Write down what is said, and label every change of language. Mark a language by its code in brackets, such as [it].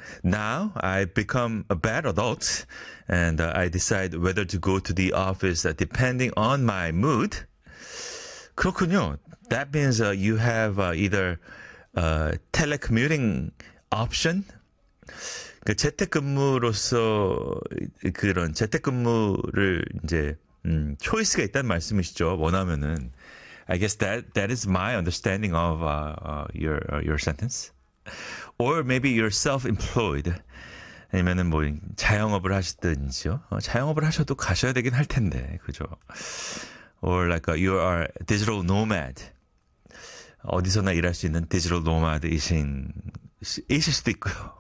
[en] Now I've become a bad adult, and I decide whether to go to the office depending on my mood. [ko] 그렇군요. [en] That means you have either a telecommuting option. [ko] 재택근무로서 그런 재택근무를 이제 초이스가 있다는 말씀이시죠. 원하면은. [en] I guess that is my understanding of your sentence. Or maybe you're self-employed. [ko] 아니면은 뭐 자영업을 하시든지요. 자영업을 하셔도 가셔야 되긴 할 텐데, 그죠? [en] Or like you are digital nomad. [ko] 어디서나 일할 수 있는 디지털 노마드이실 수도 있고요.